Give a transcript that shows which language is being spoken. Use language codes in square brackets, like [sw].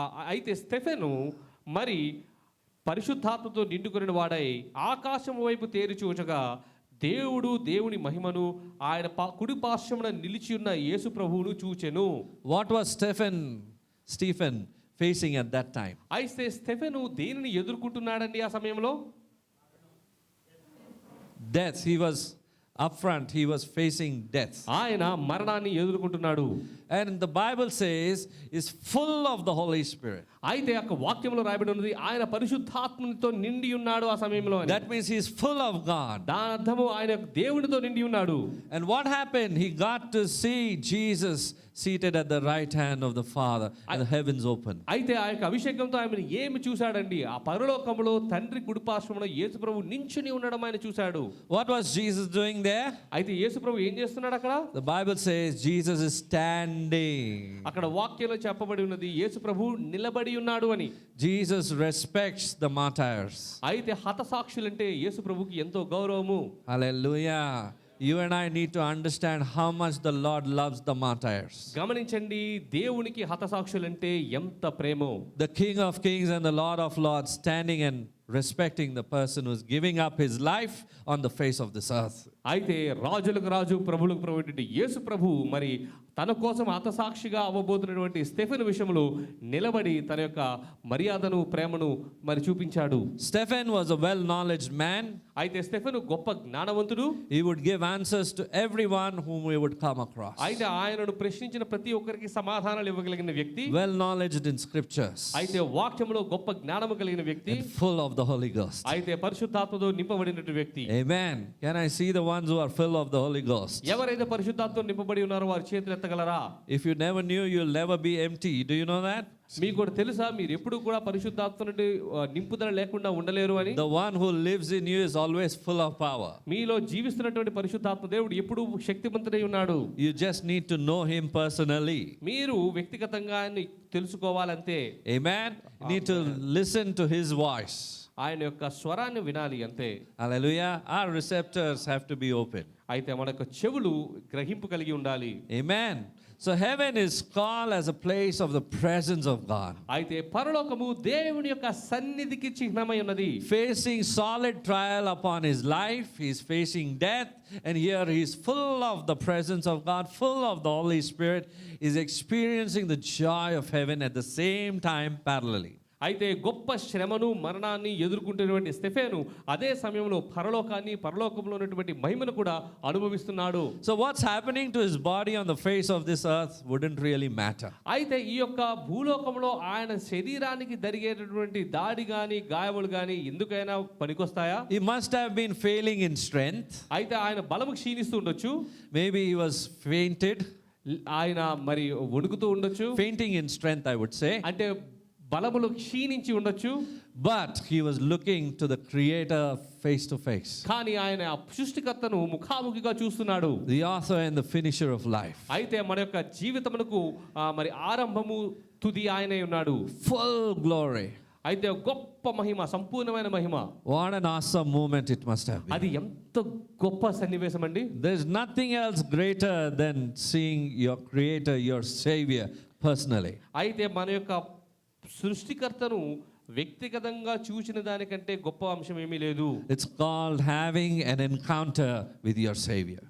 [te] అయితే స్టెఫెను మరి పరిశుద్ధాత్మతో నిండుకొనిన వాడై ఆకాశం వైపు తేరి చూచగా దేవుని మహిమను ఆయన కుడి పార్శ్వమున నిలిచి ఉన్న యేసు ప్రభువును చూచెను. [en] What was Stephen facing at that time? [te] అయితే స్టెఫెను దేనిని ఎదుర్కొంటున్నాడండి ఆ సమయంలో? [en] Death. He was upfront. He was facing death. [te] ఆయన మరణాన్ని ఎదుర్కొంటున్నాడు. [en] And the Bible says is full of the Holy Spirit. [te] అయితే ఆ వాక్యంలో రాయబడి ఉన్నది ఆయన పరిశుద్ధాత్మతో నిండి ఉన్నాడు ఆ సమయంలో. [en] That means he is full of God. [te] దాని అర్థము ఆయన దేవునితో నిండి ఉన్నాడు. [en] And what happened? He got to see Jesus seated at the right hand of the Father and the heavens open. [te] అయితే ఆ యొక్క అభిషేకంతో ఆయన ఏమి చూశాడండి? ఆ పరలోకములో తండ్రి కుడిపార్శ్వమున యేసు ప్రభువు నించుని ఉండడం ఆయన చూశాడు. [en] What was Jesus doing there? [te] అయితే యేసు ప్రభువు ఏం చేస్తున్నాడు అక్కడ? [en] The Bible says Jesus is standing. [te] అక్కడ వాక్యంలో చెప్పబడి ఉన్నది యేసు ప్రభువు నిలబడి నిలబడి ఉన్నాడు అని. [en] Jesus respects the martyrs. [te] అయితే హతసాక్షులంటే యేసు ప్రభుకి ఎంతో గౌరవము. [en] Hallelujah. You and I need to understand how much the Lord loves the martyrs. [te] గమనించండి, దేవునికి హతసాక్షులంటే ఎంత ప్రేమో. [en] The King of Kings and the Lord of Lords standing and respecting the person who's giving up his life on the face of this earth. [te] అయితే రాజులకు రాజు ప్రభువులకు ప్రభు యేసు ప్రభు మరి తన కోసం హతసాక్షిగా అవ్వబోతున్నటువంటి స్టెఫెను విషయంలో నిలబడి తన యొక్క మర్యాదను ప్రేమను మరి చూపించాడు. [en] Stephen was a well-knowledge man. [te] అయితే స్టెఫెను గొప్ప జ్ఞానవంతుడు. [en] He would give answers to everyone whom he would come across. [te] అయితే ఆయనను ప్రశ్నించిన ప్రతి ఒక్కరికి సమాధానాలు ఇవ్వగలిగిన వ్యక్తి. [en] Well-knowledged in scriptures. [te] అయితే వాక్యములో గొప్ప జ్ఞానము కలిగిన వ్యక్తి. [en] And full of the Holy Ghost. [te] అయితే పరిశుద్ధాత్మతో నింపబడినటువంటి వ్యక్తి. [en] Amen. Can I see the ones who are full of the Holy Ghost? [te] ఎవరైతే పరిశుద్ధాత్మతో నింపబడి ఉన్నారో వారి చేతులు ఎత్తగలరా? [en] If you never knew, you'll never be empty. Do you know that? [te] మీకు కూడా తెలుసా మీరు ఎప్పుడు కూడా పరిశుద్ధాత్మ నుండి నింపుదల లేకుండా ఉండలేరు అని? [en] The one who lives in you is always full of power. [te] మీలో జీవిస్తున్నటువంటి పరిశుద్ధాత్మ దేవుడు ఎప్పుడు శక్తిమంతుడై ఉన్నాడు. [en] You just need to know him personally. [te] మీరు వ్యక్తిగతంగా ఆయన్ని తెలుసుకోవాలంతే. [en] Amen. You need to listen to his voice. [te] ఆయన యొక్క స్వరాన్ని వినాలి అంతే. [en] Hallelujah. Our receptors have to be open. [te] అయితే మన యొక్క చెవులు గ్రహింపు కలిగి ఉండాలి. [en] Amen. So heaven is called as a place of the presence of God. [te] అయితే పరలోకము దేవుని యొక్క సన్నిధికి చిహ్నమై ఉన్నది. [en] Facing solid trial upon his life, he's facing death, and here he's full of the presence of God, full of the Holy Spirit, is experiencing the joy of heaven at the same time parallelly. [te] అయితే గొప్ప శ్రమను మరణాన్ని ఎదుర్కొంటున్నటువంటి Stephen అదే సమయంలో పరలోకాన్ని పరలోకంలో ఉన్నటువంటి మహిమను కూడా అనుభవిస్తున్నాడు. [en] So what's happening to his body on the face of this earth wouldn't really matter. [te] అయితే ఈ యొక్క భూలోకంలో ఆయన శరీరానికి జరిగేటటువంటి దాడి గాని గాయములు గాని ఎందుకైనా పనికొస్తాయా? [en] He must have been failing in strength. [te] అయితే ఆయన బలము క్షీణిస్తూ ఉండొచ్చు. [en] Maybe he was fainted. [te] ఆయన మరి వణుకుతూ ఉండొచ్చు. [en] Fainting in strength, I would say. [te] అంటే బలములు క్షీణించి ఉండొచ్చు. [en] But he was looking to the Creator face to face. [te] కానీ ఆయన సృష్టికర్తను ముఖాముఖిగా చూస్తున్నాడు. [en] The author and the finisher of life. [te] అయితే మన యొక్క జీవితమునకు మరి ఆరంభము తుది ఆయనే ఉన్నాడు. [en] Full glory. [te] అయితే గొప్ప మహిమ, సంపూర్ణమైన మహిమ. [en] What an awesome moment it must have been. [te] అది ఎంత గొప్ప సన్నివేశం అండి. [en] There's nothing else greater than seeing your Creator, your Savior personally. [te] అయితే మన యొక్క సృష్టికర్తను వ్యక్తిగతంగా చూసిన దానికంటే గొప్ప అంశం ఏమీ లేదు. [en] It's called having an encounter with your Savior.